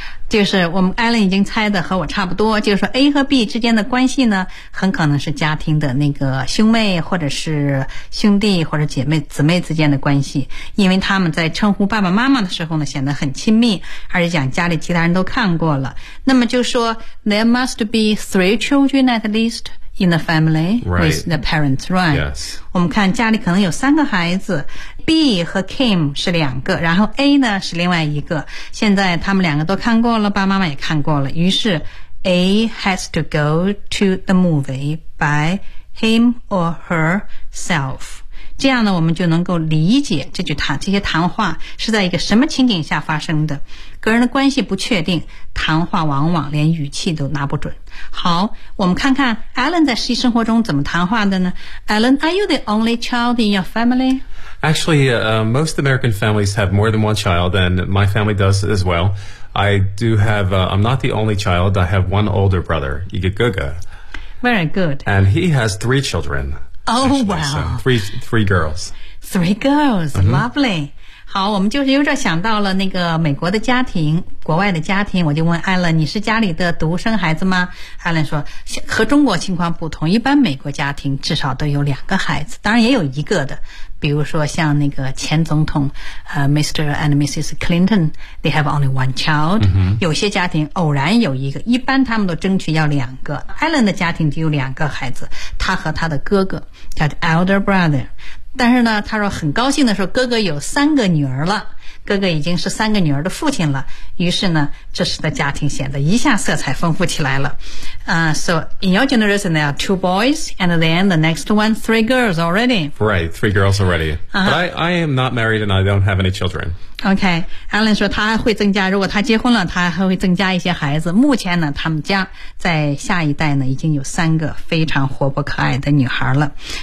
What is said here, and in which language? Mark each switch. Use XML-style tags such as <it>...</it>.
<zh>就是我们 Alan 已经猜的和我差不多，就是说 A 和 B 之间的关系呢，很可能是家庭的那个兄妹或者是兄弟或者姐妹姊妹之间的关系，因为他们在称呼爸爸妈妈的时候呢显得很亲密，而且讲家里其他人都看过了。那么就说</zh> <en>There must be three children at least in the family with the parents, right? Yes.</en> <zh>我们看家里可能有三个孩子，B 和 Kim 是两个，然后 A 呢是另外一个，现在他们两个都看过了，爸妈妈也看过了，于是</zh> <en>A has to go to the movie by him or herself，</en> <zh>这样呢我们就能够理解这句谈这些谈话是在一个什么情景下发生的。个人的关系不确定，谈话往往连语气都拿不准。好，我们看看 Alan 在实际生活中怎么谈话的呢。</zh> <en>Alan, are you the only child in your familyActually, most American families have more than one child, and my family does as well. I do have, I'm not the only child. I have one older brother, Igaguga. Very good. And he has three children. Oh, actually, wow. So three girls. Three girls,、mm-hmm. lovely.</en> <zh>好，我们就是有点想到了那个美国的家庭，国外的家庭，我就问 Alan, 你是家里的独生孩子吗？ Alan 说和中国情况不同，一般美国家庭至少都有两个孩子，当然也有一个的。比如说像那个前总统Mr.</zh> <en>and Mrs. Clinton, they have only one child.、 Mm-hmm.</en> <zh>有些家庭偶然有一个，一般他们都争取要两个。 Alan 的家庭只有两个孩子，他和他的哥哥叫 elder brother。但是呢他说很高兴的说哥哥有三个女儿了，哥哥已经是三个女儿的父亲了，于是呢这时的家庭显得一下色彩丰富起来了。</zh> <en>So in your generation there are two boys and then the next one three girls already. Right, three girls already.、Uh-huh. But I am not married and I don't have any children.</en> <zh>Okay, Alan 说他会增加，如果他结婚了他还会增加一些孩子，目前呢他们家在下一代呢已经有三个非常活泼可爱的女孩了。</zh>